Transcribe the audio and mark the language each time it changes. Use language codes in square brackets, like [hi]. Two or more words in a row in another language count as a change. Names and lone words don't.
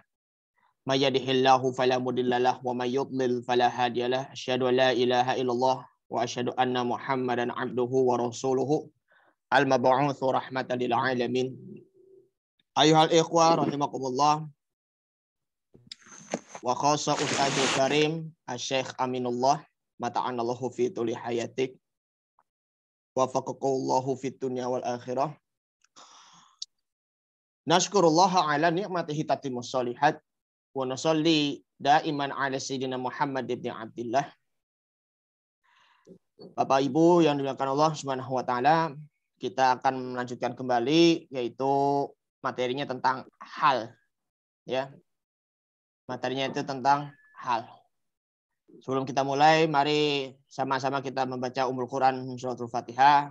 [ar] من يهده الله فلا مضل له ومن يضلل فلا هادي له. أشهد أن لا إله إلا الله وأشهد أن محمدا عبده ورسوله المبعوث رحمة للعالمين. أيها الإخوة رحمكم الله. وخاصة الأستاذ الكريم الشيخ أمين الله متعنا الله في طول حياتك ووفقك الله في الدنيا والآخرة. نشكر الله على نعمته تتم الصالحات ونصلي دائما على سيدنا محمد بن عبد الله. [id] Bapak Ibu yang dimuliakan Allah [ar] Subhanahu wa taala, [id] kita akan melanjutkan kembali yaitu materinya tentang hal, ya. Materinya itu tentang hal. Sebelum kita mulai, mari sama-sama kita membaca [ar] Ummul Quran Suratul Fatihah.